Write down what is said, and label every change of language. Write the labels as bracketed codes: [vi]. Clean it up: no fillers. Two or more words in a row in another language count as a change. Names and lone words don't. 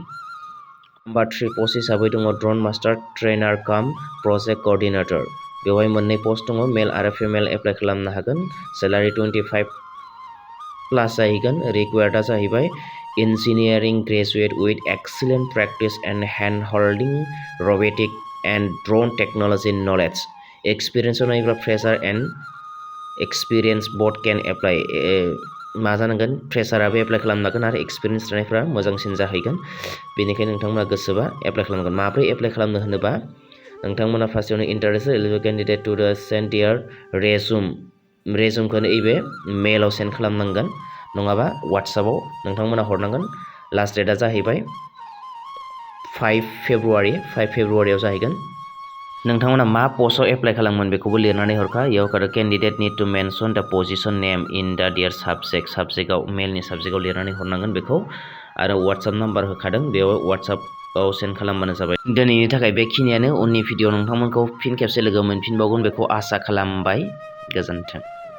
[brx] नम्बर 3 पस्ट हिसाबै दङ [en] drone master trainer [brx] काम [en] project coordinator [brx] बेवहाय मोननै पस्ट दङ मेल आरो फिमेल एप्लाइ खालामनो हागोन सेलारि 25 प्लास जाहैगोन रिक्वायर्डआ जाहैबाय [en] engineering graduate with excellent practice and hand holding robotic and drone technology knowledge experience [brx] नायग्रा [en] fresher and experience both can apply [brx] मा जानांगोन फ्रेशराबो एप्लाइ खालामनांगोन आरो एक्सपीरियंस थानायफ्रा मोजांसिन जाहैगोन बेनिखायनो नोंथांमोना गोसोबा एप्लाइ खालामनांगोन माब्रै एप्लाइ खालामनो होनोबा नोंथांमोना फार्स्टआवनो [en] interested eligible candidate to the send their [brx] रेजुमखौ नैबे मेलाव सेन्ड खालामनांगोन नङाबा वाट्सएपआव नोंथांमोना हरनांगोन लास्ट डेटआ जाहैबाय 5 फेब्रुवारियाव जाहैगोन नोंथांमोना मा पस्टआव एप्लाइ खालामगोन बेखौबो लिरनानै हरखा इयाव [en] candidate need to mention the position name in the their [brx] साबजेक्टआव मेलनि साबजेक्टआव लिरनानै हरनांगोन बेखौ आरो वाट्सएप नाम्बार होखादों बेयाव वाट्सएपआव सेन्ड खालामबानो जाबाय दिनैनि थाखाय बेखिनियानो उननि भिडिअ नोंथांमोनखौ फिन खेबसे लोगो मोनफिनबावगोन बेखौ आसा खालामबाय गोजोन्थों।